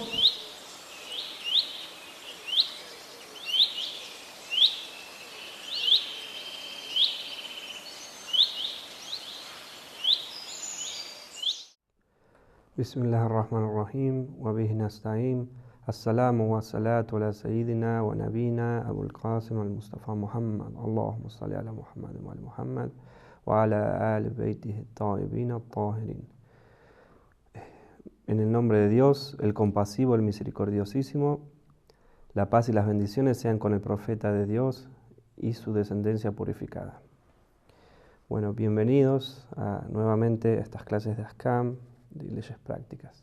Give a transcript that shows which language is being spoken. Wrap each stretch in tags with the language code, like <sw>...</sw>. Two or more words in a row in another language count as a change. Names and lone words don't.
<ar>بسم الله الرحمن الرحيم وبه نستعين. السلام والصلاة على سيدنا ونبينا أبو القاسم المصطفى محمد. اللهم صل على محمد وعلى محمد وعلى آل بيته الطيبين الطاهرين.</ar> <es>En el nombre de Dios, el compasivo, el misericordiosísimo, la paz y las bendiciones sean con el profeta de Dios y su descendencia purificada. Bueno, bienvenidos nuevamente a estas clases de Ahkam, de leyes prácticas.</es>